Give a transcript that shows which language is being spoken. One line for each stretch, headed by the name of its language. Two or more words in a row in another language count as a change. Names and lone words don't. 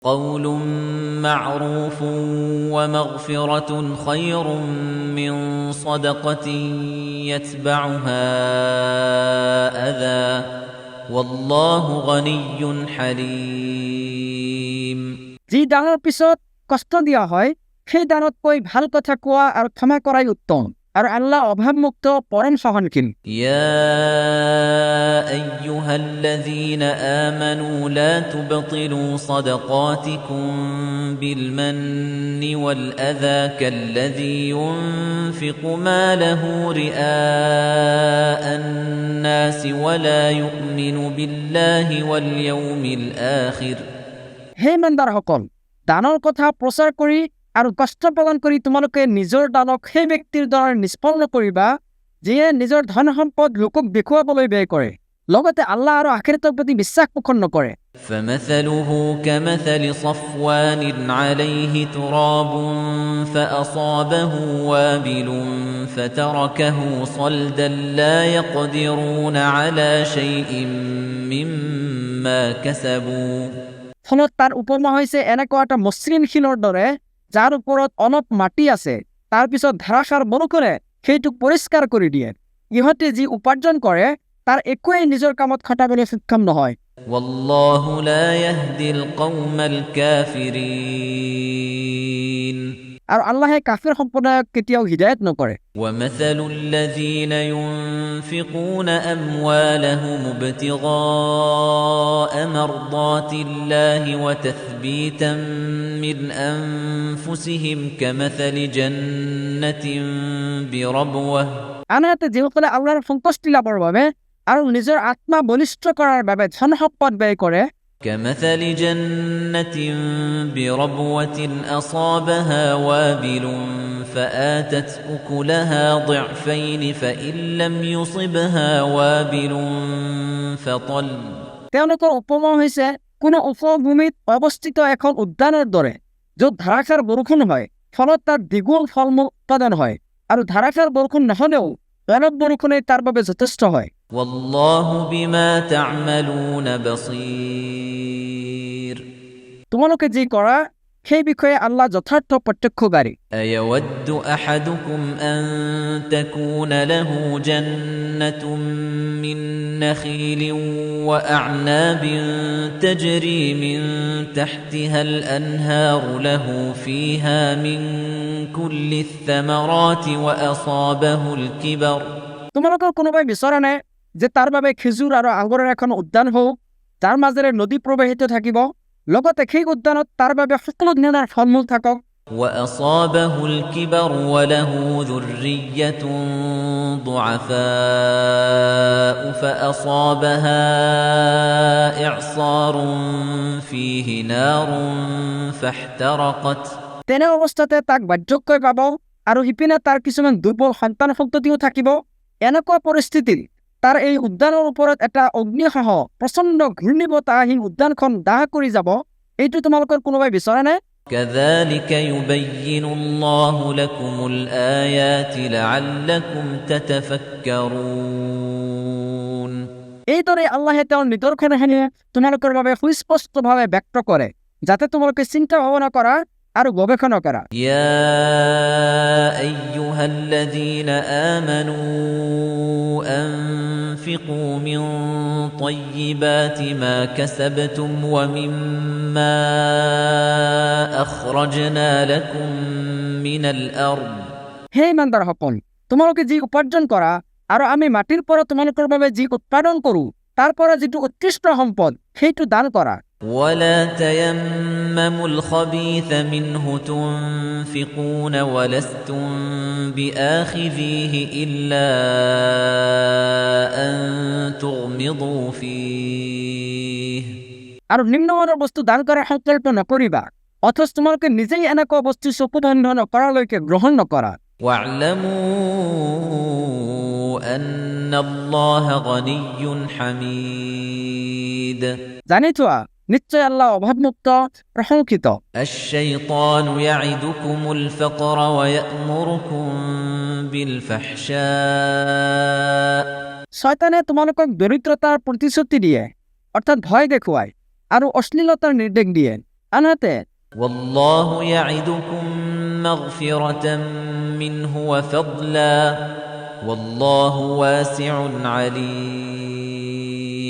Arabic: قول معروف ومغفرة خير من صدقة يتبعها أذى والله غني حليم
Assamese: যি দানৰ পিছত কষ্ট দিয়া হয় সেই দানতকৈ ভাল কথা কোৱা আৰু ক্ষমা কৰাই উত্তম আৰু আল্লাহ অভাৱমুক্ত পৰম সহনশীল
Arabic: يا أيها الذين آمنوا لا تبطلوا صدقاتكم بالمن والأذى كالذي ينفق ماله رئاء الناس ولا يؤمن بالله واليوم الآخر
Assamese: হে ইমানদাৰসকল দানৰ কথা প্ৰচাৰ কৰি আৰু কষ্ট প্ৰদান কৰি তোমালোকে নিজৰ দানক সেই ব্যক্তিৰ দ্বাৰা নিষ্পন্ন কৰিবা যিয়ে নিজৰ ধন সম্পদ লোকক দেখুৱাবলৈ ব্যয় কৰে লগতে আল্লাহ আৰু আখিৰাতৰ প্ৰতি বিশ্বাস পোষণ নকৰে
Arabic: فمثله كمثل صفوان عليه تراب فأصابه وابل فتركه صلدا لا يقدرون على شيء مما كسبوا
Assamese: ফলত তাৰ উপমা হৈছে এনেকুৱা এটা মসৃণ শিলৰ দৰে যাৰ ওপৰত অলপ মাটি আছে তাৰ পিছত ধাৰাসাৰ বৰষুণে সেইটোক পৰিষ্কাৰ কৰি দিয়ে ইহঁতে যি উপাৰ্জন কৰে তাৰ একোৱেই নিজৰ কামত খটাবলৈ সক্ষম নহয়
Arabic: والله لا يهدي القوم الكافرين
Assamese: আৰু আল্লাহে কাফিৰ সম্প্ৰদায়ক কেতিয়াও হিদায়াত নকৰে
Arabic: ومثل الذين ينفقون أموالهم ابتغاء مرضات الله وتثبيتا من أنفسهم كمثل جنة بربوة
Assamese: আনহাতে যিসকলে আল্লাহৰ সন্তুষ্টি লাভৰ বাবে আৰু নিজৰ আত্মা বলিষ্ঠ কৰাৰ বাবে ধন সম্পদ ব্যয় কৰে
Arabic: كمثل جنة بربوة أصابها وابل فآتت أكلها ضعفين فإن لم يصبها وابل فطل
Assamese: তেওঁলোকৰ উপমা হৈছে কোনো উপভূমিত অৱস্থিত এখন উদ্যানৰ দৰে য'ত ধাৰাসাৰ বৰষুণ হয় ফলত তাত দ্বিগুণ ফলমূল উৎপাদন হয় আৰু ধাৰাসাৰ বৰষুণ নহলেও অলপ বৰষুণে তাৰ বাবে যথেষ্ট হয়
Arabic: والله بما تعملون بصير
Assamese: তোমালোকে যি কৰা সেই বিষয়ে আল্লাহ যথাৰ্থ প্ৰত্যক্ষকাৰী
Arabic: أيود أحدكم أن تكون له جنة من نخيل وأعناب تجري من تحتها الأنهار له فيها من كل الثمرات وأصابه الكبر
Assamese: তোমালোকৰ কোনোবাই বিচৰা নে যে তাৰ বাবে খেজুৰ আৰু আঙুৰৰ এখন উদ্যান হওক যাৰ মাজেৰে নদী প্ৰবাহিত থাকিব লগতে সেই উদ্যানত তাৰ বাবে সকলো ধৰণৰ ফলমূল থাকক
Arabic: وأصابه الكبر وله ذرية ضعفاء فأصابها إعصار فيه نار فاحترقت
Assamese: তেনে অৱস্থাতে তাক বাৰ্ধক্যই পাব আৰু ইপিনে তাৰ কিছুমান দুৰ্বল সন্তান সন্ততিও থাকিব এনেকুৱা পৰিস্থিতিত তাৰ এই উদ্যানৰ ওপৰত এটা অগ্নিসহ প্ৰচণ্ড ঘূৰ্ণীবতাহ আহি উদ্যানখন দাহ কৰি যাব এইটো তোমালোকৰ কোনোবাই বিচৰা নে
Arabic: كذلك يبين الله لكم الآيات لعلكم تتفكرون
Assamese: এইদৰে আল্লাহে তেওঁৰ নিদৰ্শনখিনি তোমালোকৰ বাবে সুস্পষ্টভাৱে ব্যক্ত কৰে যাতে তোমালোকে চিন্তা ভাৱনা কৰা আৰু গৱেষণা কৰা
Arabic: يا أيها الذين آمنوا أنفقوا من طيبات ما كسبتم ومما أخرجنا لكم من الأرض
Assamese: হে ইমানদাৰসকল তোমালোকে যি উপাৰ্জন কৰা আৰু আমি মাটিৰ পৰা তোমালোকৰ বাবে যি উৎপাদন কৰোঁ তাৰ পৰা যিটো উৎকৃষ্ট সম্পদ সেইটো দান কৰা
Arabic: ولا تيمموا الخبيث منه تنفقون ولستم بآخذيه إلا أن تغمضوا فيه
Assamese: আৰু নিম্নমানৰ বস্তু দান কৰাৰ সংকল্প নকৰিবা অথচ তোমালোকে নিজেই এনেকুৱা বস্তু চকুবন্ধ নকৰালৈকে গ্ৰহণ নকৰা
Arabic: واعلموا أن الله غني حميد
Assamese: জানি থোৱা নিশ্চয় আল্লাহ অভাৱমুক্ত প্ৰশংসিত
Arabic: الشيطان يعدكم الفقر ويأمركم بالفحشاء
Assamese: শয়তানে তোমালোকক দৰিদ্ৰতাৰ প্ৰতিশ্ৰুতি দিয়ে অৰ্থাৎ ভয় দেখুৱায় আৰু অশ্লীলতাৰ নিৰ্দেশ দিয়ে আনহাতে
Arabic: والله يعدكم مغفرة منه وفضلا والله واسع عليم